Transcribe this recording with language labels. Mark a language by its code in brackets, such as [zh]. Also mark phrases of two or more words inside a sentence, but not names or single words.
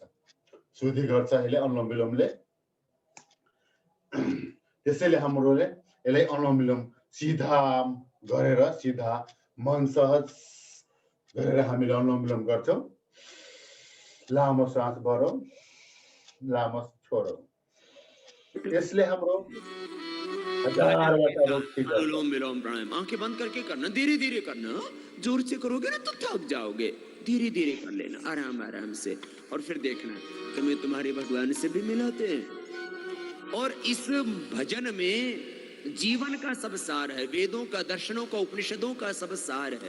[ne] शुद्धि गर्छ यसले अनुलोम विलोमले। त्यसैले हाम्रोले यसलाई अनुलोम विलोम सीधा गरेर, सीधा मन सहज गरेर हामीले अनुलोम विलोम गर्छौं। लामो सास भरौं, लामो छोडौं। यसले हाम्रो हजारवटा रोग ठीक गर्छ। [hi] अनुलोम विलोम प्राणायाम आंखें बंद करके करना, धीरे धीरे करना। जोर से करोगे ना तो थक जाओगे। धीरे धीरे कर लेना, आराम आराम से, और फिर देखना तुम्हें तुम्हारे भगवान से भी मिलाते हैं। और इस भजन में जीवन का सब सार है, वेदों का, दर्शनों का, उपनिषदों का सब सार है।